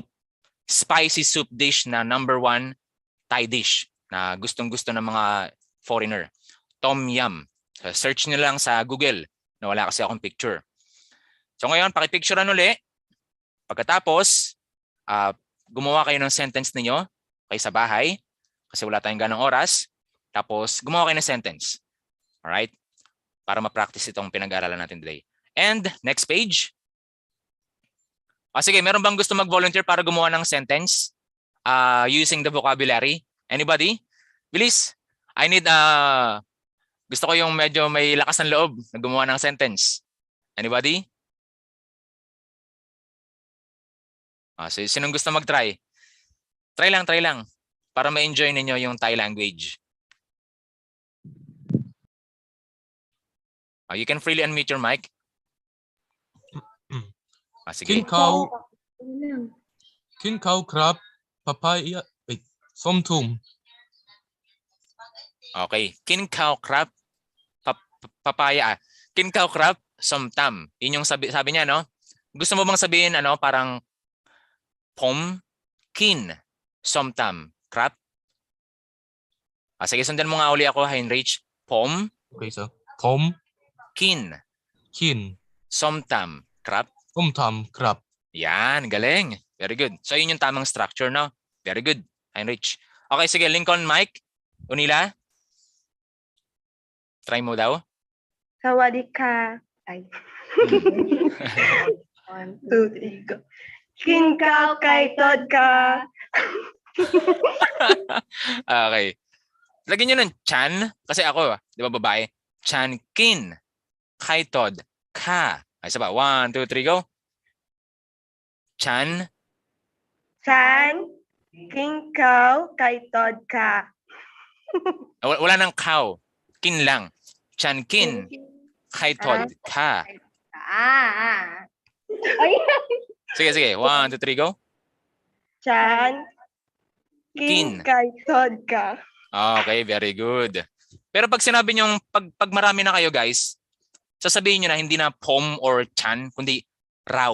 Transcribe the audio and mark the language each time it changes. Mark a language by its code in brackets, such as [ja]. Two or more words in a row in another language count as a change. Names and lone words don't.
[en] spicy soup dish [tl] na [en] number 1 Thai dish [tl] na gustong-gusto ng mga foreigner tom yum search nyo lang sa Google na wala kasi akong picture so ngayon pakipicturean uli pagkatapos gumawa kayo ng sentence ninyo kayo sa bahay kasi wala tayong ganong oras tapos gumawa kayo ng sentence alright para ma-practice itong pinag-aaralan natin [en] today and next page [tl] sige meron bang gusto mag-volunteer para gumawa ng sentence [en] using the vocabulary anybody [tl] bilis [en] I need [tl] gusto ko yung medyo may lakas ng loob na gumawa ng sentence. [en] Anybody? So, [tl] sinong gusto mag-try? Try lang. Para ma-enjoy ninyo yung [en] Thai language. You can freely unmute your mic. [tl] Sige. [th] กิน ข้าว ครับ ปาปาย่า ส้มตำ. Okay. กิน ข้าว ครับ ปาปาย่า. กิน ข้าว ครับ ส้มตำ. [tl] Yun yung sabi niya, no? Gusto mo bang sabihin, parang [th] ผม กิน ส้มตำ ครับ? [tl] Sige, sundan mo nga uli ako, Heinrich. Pom. [en] Okay, so. Pom. [th] กิน ส้มตำ ครับ. ส้มตำ ครับ. [tl] Yan, galing. [en] Very good. So, [tl] yun yung tamang structure, no? [en] Very good, Heinrich. [tl] Okay, sige, Lincoln, Mike, Unila. Try mo daw. [th] Sawadika. Ay. 1, 2, 3, go. กินข้าว ไข่ทอด ค่ะ. [tl] Okay. Lagyan nyo ng chan. Kasi ako, di ba babae? [th] ฉัน กิน ไข่ทอด ค่ะ. [tl] Ay, isa ba? [en] 1, 2, 3, go. [th] Chan. ฉัน กินข้าว ไข่ทอด ค่ะ. [tl] Wala nang cow. Kin lang. [th] ฉัน กิน. ไข่ทอด ค่ะ. Sige. 1, 2, 3, go. Chan. Kin. ไข่ทอด ค่ะ. [en] Okay, very good. [tl] Pero pag sinabi nyo, pag marami na kayo guys, sasabihin nyo na hindi na pom or chan, kundi raw.